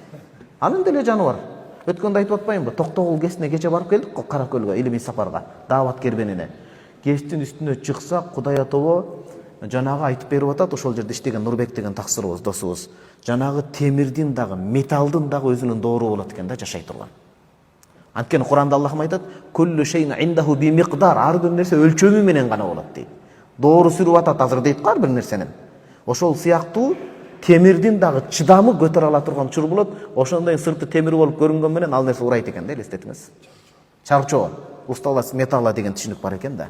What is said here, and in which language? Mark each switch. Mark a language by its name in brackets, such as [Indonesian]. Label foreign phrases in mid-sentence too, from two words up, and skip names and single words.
[Kyrgyz] Өткөндө айтып атпаймынбы? Токтогул кесине кече барып келдик го, Кара көлгө, илимий сапарга, даават кербенине. Кечтин үстүнө чыксак, Кудай атобо жанагы айтып берип атат, ошол жерде иштеген Нурбек деген таксырыбыз, досубуз. Жанагы темирдин дагы, металдын дагы өзүнүн доору болот экен да, жашай турган. Анткени Куранда Аллахым айтат: [Arabic] "كل شيء عنده بمقدار", [Kyrgyz] ар бир нерсе өлчөмү менен гана болот дейт. Доору сүрүп атат азыр дейт го ар бир нерсенин. Ошол сыяктуу темирдин дагы чыдамы көтөрө ала турган чур болот. Ошондой сырты темир болуп көрүнгөн менен ал нерсе урайт экен да, элестетиңиз. Чарчоо, [Russian] усталас металла [Kyrgyz] деген түшүнүк бар экен да.